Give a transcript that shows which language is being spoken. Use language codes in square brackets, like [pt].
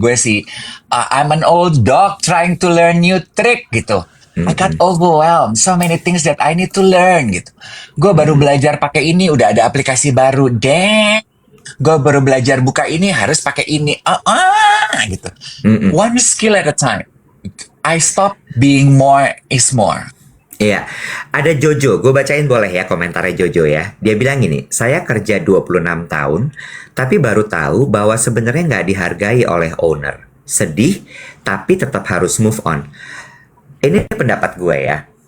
[en] Gue I'm an old dog trying to learn new trick gitu. I got overwhelmed. So many things that I need to learn gitu. [id] Gue baru belajar pakai ini, udah ada aplikasi baru. Damn. Gue baru belajar buka ini, harus pakai ini. Gitu. [en] One skill at a time. I stop being more is more. [id] Iya. Ada Jojo. Gue bacain boleh ya komentarnya Jojo ya. Dia bilang gini, saya kerja 26 tahun, tapi baru tahu bahwa sebenarnya nggak dihargai oleh owner. Sedih, tapi tetap harus move on. Ini pendapat gue ya.